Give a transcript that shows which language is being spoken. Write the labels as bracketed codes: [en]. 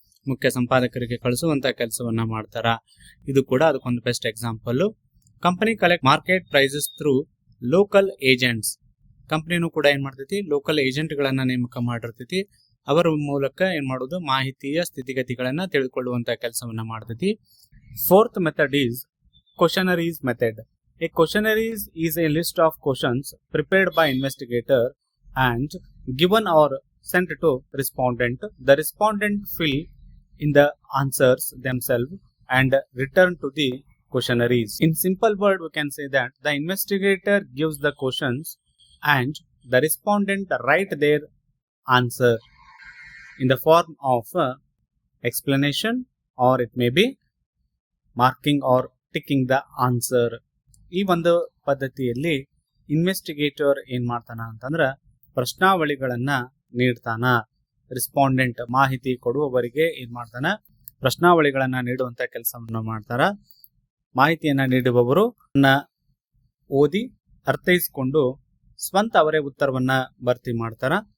[kn] ಮುಖ್ಯ ಸಂಪಾದಕರಿಗೆ ಕಳಿಸುವಂತ ಕೆಲಸವನ್ನ ಮಾಡ್ತಾರ. ಇದು ಕೂಡ ಅದಕ್ಕೊಂದು best example. [en] Company collect market prices through local agents. [kn] ಕಂಪನಿನೂ ಕೂಡ ಏನ್ ಮಾಡ್ತೈತಿ? ಲೋಕಲ್ ಏಜೆಂಟ್ ಗಳನ್ನ ನೇಮಕ ಮಾಡಿರ್ತೈತಿ. ಅವರ ಮೂಲಕ ಏನ್ ಮಾಡೋದು? ಮಾಹಿತಿಯ ಸ್ಥಿತಿಗತಿಗಳನ್ನ ತಿಳಿದುಕೊಳ್ಳುವಂತ ಕೆಲಸವನ್ನ ಮಾಡ್ತೈತಿ. [en] Fourth method is questionnaires method. A questionnaire is a list of questions prepared by investigator and given or sent to respondent. The respondent fill in the answers themselves and return to the questionnaires. In simple word, we can say that the investigator gives the questions and the respondent write their answer in the form of explanation, or it may be marking or ticking the answer. [kn] ಈ ಒಂದು ಪದ್ಧತಿಯಲ್ಲಿ investigator ಏನ್ ಮಾಡ್ತಾನ ಅಂತಂದ್ರ ಪ್ರಶ್ನಾವಳಿಗಳನ್ನ ನೀಡ್ತಾನ. Respondent ಮಾಹಿತಿ ಕೊಡುವವರಿಗೆ ಏನ್ ಮಾಡ್ತಾನ? ಪ್ರಶ್ನಾವಳಿಗಳನ್ನ ನೀಡುವಂತ ಕೆಲಸವನ್ನ ಮಾಡ್ತಾರ. ಮಾಹಿತಿಯನ್ನ ನೀಡುವವರು ಓದಿ ಅರ್ಥೈಸಿಕೊಂಡು ಸ್ವಂತ ಅವರೇ ಉತ್ತರವನ್ನ ಭರ್ತಿ ಮಾಡ್ತಾರ.